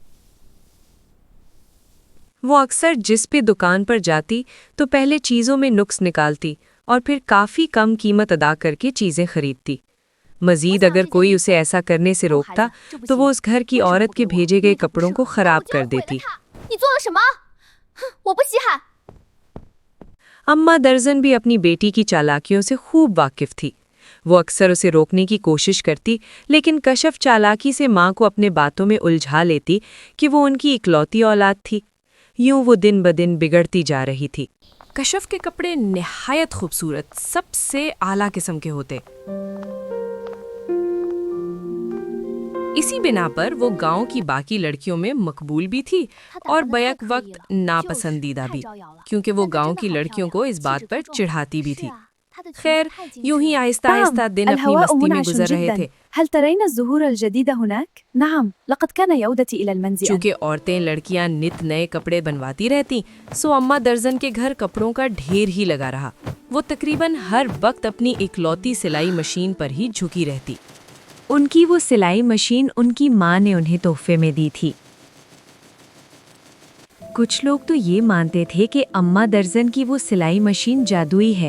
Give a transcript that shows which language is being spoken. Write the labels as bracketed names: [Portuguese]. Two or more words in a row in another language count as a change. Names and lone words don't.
[Hindi] वो अक्सर जिस पे दुकान पर जाती तो पहले चीज़ों में नुक्स निकालती और फिर काफ़ी कम कीमत अदा करके चीज़ें खरीदती। मज़ीद अगर कोई उसे ऐसा करने से रोकता तो वो उस घर की औरत के भेजे गए कपड़ों को ख़राब कर देती। [Chinese] 你做了什么？哼，我不稀罕。 [Hindi] अम्मा दर्जन भी अपनी बेटी की चालाकियों से खूब वाकिफ थी। वो अक्सर उसे रोकने की कोशिश करती, लेकिन कशफ चालाकी से माँ को अपने बातों में उलझा लेती कि वो उनकी इकलौती औलाद थी। यूं वो दिन ब दिन बिगड़ती जा रही थी। कशफ के कपड़े निहायत खूबसूरत, सबसे आला किस्म के होते। इसी बिना पर वो गांव की बाकी लड़कियों में मकबूल भी थी और बैक वक्त नापसंदीदा भी, क्योंकि वो गांव की लड़कियों को इस बात पर चिढ़ाती भी थी। खैर, यूं ही आहिस्ता आहिस्ता दिन अपनी [Arabic] الهواء [Hindi] मस्ती में [Arabic] منعش [Hindi] गुजर रहे [Arabic] جدا. [Hindi] थे। [Arabic] هل ترين الزهور الجديدة هناك؟ نعم، لقد كان يودتي إلى المنزل. [Hindi] चूंकि औरतें लड़कियां नित नए कपड़े बनवाती रहती, सो अम्मा दर्जन के घर कपड़ों का ढेर ही लगा रहा। वो तकरीबन हर वक्त अपनी इकलौती सिलाई मशीन पर ही झुकी रहती। उनकी वो सिलाई मशीन उनकी माँ ने उन्हें तोहफे में दी थी। कुछ लोग तो ये मानते थे कि अम्मा दर्जन की वो सिलाई मशीन जादुई है।